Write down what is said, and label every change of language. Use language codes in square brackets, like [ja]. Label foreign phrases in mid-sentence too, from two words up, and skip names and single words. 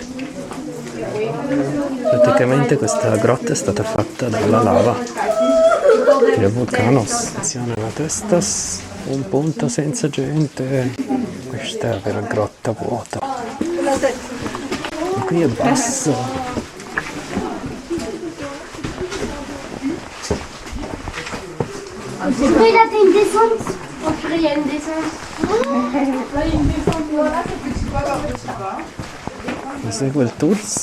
[it] Praticamente questa grotta è stata fatta dalla lava del vulcano. Attenzione alla testa, un punto senza gente. Questa è la vera grotta vuota. E qui è basso. [fr] Est-ce qu'il a fait une descente? On dirait qu'il y a une descente. Là, il y a une descente, voilà, c'est petit pas par petit pas. [it] Esegue il tour.